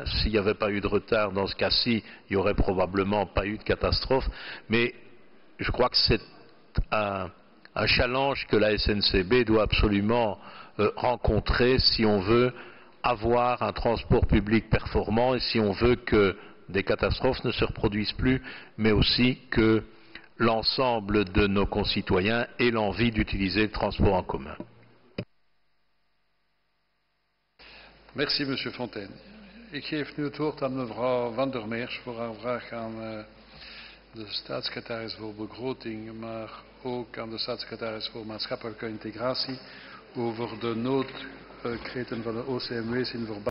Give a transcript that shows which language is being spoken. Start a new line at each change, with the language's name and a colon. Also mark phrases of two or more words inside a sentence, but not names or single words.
French: S'il n'y avait pas eu de retard dans ce cas-ci, il n'y aurait probablement pas eu de catastrophe, mais je crois que c'est un challenge que la SNCB doit absolument rencontrer si on veut avoir un transport public performant et si on veut que des catastrophes ne se reproduisent plus, mais aussi que l'ensemble de nos concitoyens aient l'envie d'utiliser le transport en commun. Merci, Monsieur Fontaine.
Dutch: Ik geef nu het woord aan mevrouw Van der Meers voor haar vraag aan de staatssecretaris voor begroting, maar ook aan de staatssecretaris voor maatschappelijke integratie over de noodkreten van de OCMW's in verband